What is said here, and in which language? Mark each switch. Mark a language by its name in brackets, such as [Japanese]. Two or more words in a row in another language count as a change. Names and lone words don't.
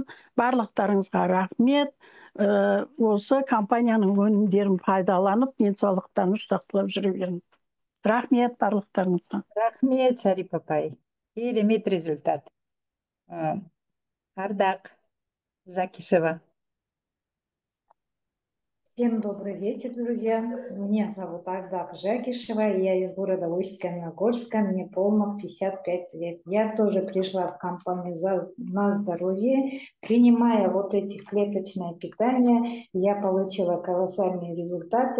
[Kazakh] Барлықтарыңызға рахмет. Осы компанияның өнімдерін пайдаланып, денсаулықтарыңыз жақсылап жүре беріңіз. Рахмет барлықтарыңызға. Рахмет, Шарип апай. Керемет результат. Ардақ Жакишева. [Russian] Всем добрый вечер, друзья. Меня зовут Ардақ Жакишева, я из города Усть-Каменогорска, мне полных 55 лет. Я тоже пришла в компанию на здоровье. Принимая вот эти клеточное питание, я получила колоссальные результаты.